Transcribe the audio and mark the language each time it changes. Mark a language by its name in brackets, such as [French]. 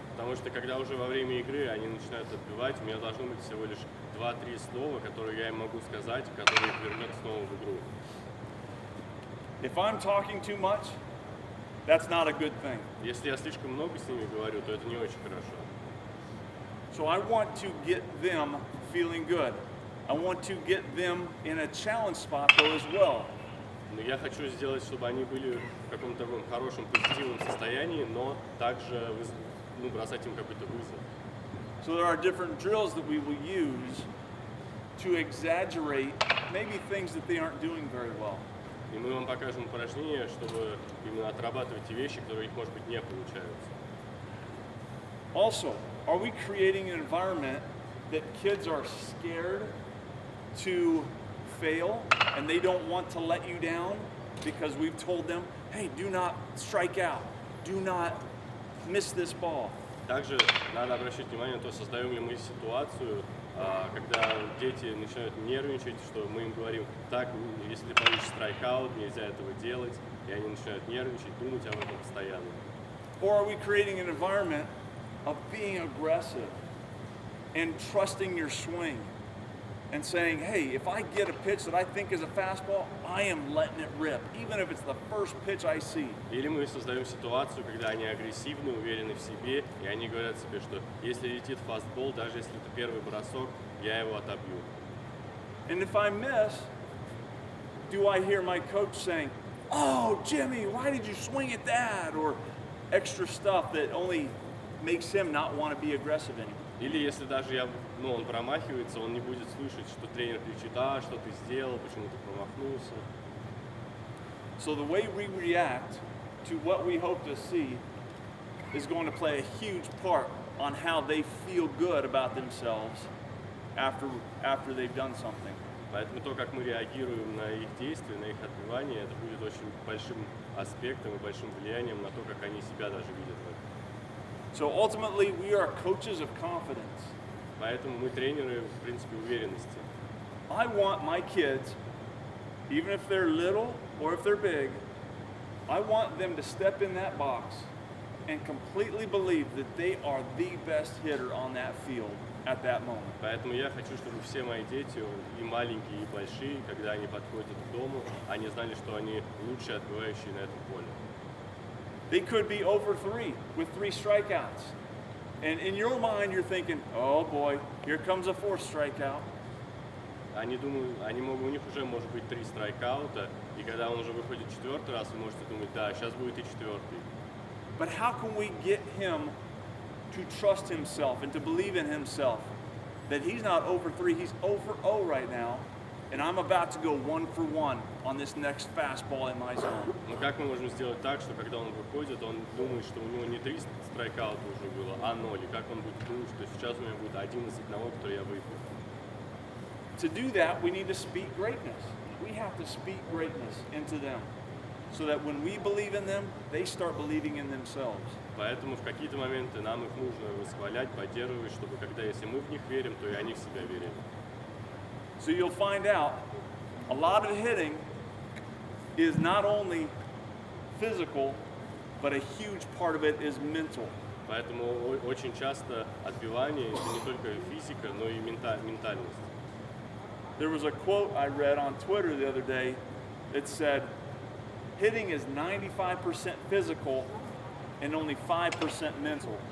[Russian] Потому что когда уже во время игры они начинают отбивать, у меня должно быть всего лишь 2-3 слова, которые я им могу сказать, которые их вернут снова в игру. [English] If I'm talking too much, that's not a good thing. [Russian] Если я слишком много с ними говорю, то это не очень хорошо. [English] So I want to get them feeling good. I want to get them in a challenge spot though as well. [Russian] Но я хочу сделать, чтобы они были в каком-то таком хорошем, позитивном состоянии, но также бросать им какой-то вызов. [English] So there are different drills that we will use to exaggerate maybe things that they aren't doing very well. [Russian] И мы вам покажем упражнения, чтобы именно отрабатывать те вещи, которые у них, может быть, не получаются. [English] Also, are we creating an environment that kids are scared to fail and they don't want to let you down because we've told them, hey, do not strike out, do not miss this ball. [Russian] Также надо обращать внимание на то, создаем ли мы ситуацию, когда дети начинают нервничать, что мы им говорим, так, если ты получишь страйкаут, нельзя этого делать, и они начинают нервничать, думать об этом постоянно. [English] Or are we creating an environment of being aggressive and trusting your swing and saying, hey, if I get a pitch that I think is a fastball, I am letting it rip, even if it's the first pitch I see. [Russian] Или мы создаем ситуацию, когда они агрессивны, уверены в себе, и они говорят себе, что если летит фастбол, даже если это первый бросок, я его отобью. [English] And if I miss, do I hear my coach saying, oh, Jimmy, why did you swing at that? Or extra stuff that only makes him not want to be aggressive anymore. [Russian] Или если даже он промахивается, он не будет слышать, что тренер кричит, что ты сделал, почему ты промахнулся. [English] So the way we react to what we hope to see is going to play a huge part on how they feel good about themselves after they've done something. [Russian] Поэтому то, как мы реагируем на их действия, на их отбивание, это будет очень большим аспектом и большим влиянием на то, как они себя даже видят в этом. [English] So ultimately, we are coaches of confidence. [Russian] Поэтому мы тренеры, в принципе, уверенности. [English] I want my kids, even if they're little or if they're big, I want them to step in that box and completely believe that they are the best hitter on that field at that moment. [Russian] Поэтому я хочу, чтобы все мои дети, и маленькие, и большие, когда они подходят к дому, они знали, что они лучшие отбивающие на этом поле. [English] They could be over 3 with 3 strikeouts. And in your mind, you're thinking, oh boy, here comes a fourth strikeout. [Russian] Они думают, у них уже может быть 3 страйкаута, и когда он уже выходит 4-й раз, вы можете думать, да, сейчас будет и 4-й. [English] But how can we get him to trust himself and to believe in himself that he's not 0-3, he's 0-0 right now, and I'm about to go 1-for-1 on this next fastball in my zone? [Russian] Но как мы можем сделать так, что когда он выходит, он думает, что у него не 3 страйкаута уже было, а 0, и как он будет думать, что сейчас у меня будет 1 из 1, который я выиграл? [English] To do that, we need to speak greatness. We have to speak greatness into them so that when we believe in them, they start believing in themselves. [Russian] Поэтому в какие-то моменты нам их нужно восхвалять, поддерживать, чтобы когда, если мы в них верим, то и они в себя верили. [English] So you'll find out a lot of hitting is not only physical, but a huge part of it is mental. [Russian] Поэтому очень часто отбивание – это не только физика, но и ментальность. [English] There was a quote I read on Twitter the other day that said, hitting is 95% physical and only 5% mental.